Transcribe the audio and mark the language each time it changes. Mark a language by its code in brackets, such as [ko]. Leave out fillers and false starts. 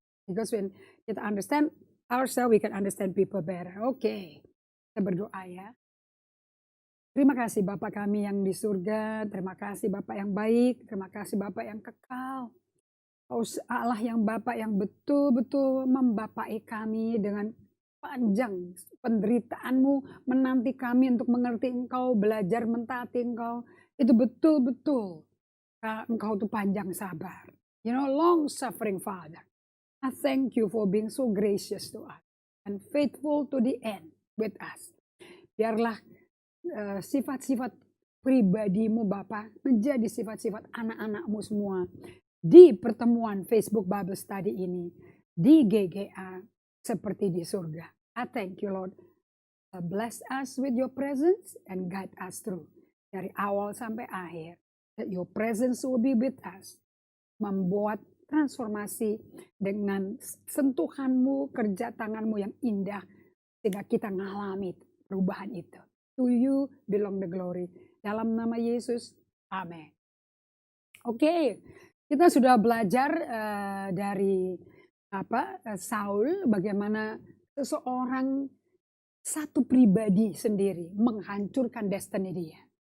[en] Because when kita understand ourselves, we can understand people better. [id] Oke, kita berdoa ya. Terima kasih Bapak kami yang di surga, terima kasih Bapak yang baik, terima kasih Bapak yang kekal. Allah yang Bapak yang betul-betul membapai kami dengan panjang penderitaanmu, menanti kami untuk mengerti Engkau, belajar mentaati Engkau. Itu betul-betul Engkau tuh panjang sabar. [en] Long suffering Father. I thank you for being so gracious to us and faithful to the end with us. [id] Biarlah sifat-sifat pribadimu Bapak menjadi sifat-sifat anak-anakmu semua di pertemuan Facebook Bible Study ini, di GGA, seperti di surga. [en] I thank you Lord. Bless us with your presence and guide us through. [id] Dari awal sampai akhir. [en] That your presence will be with us. [id] Membuat transformasi dengan sentuhanmu, kerja tanganmu yang indah. Sehingga kita ngalami perubahan itu. [en] To you belong the glory. [id] Dalam nama Yesus, amin. Oke. Kita sudah belajar dari Saul, bagaimana seseorang satu pribadi sendiri menghancurkan destiny dia.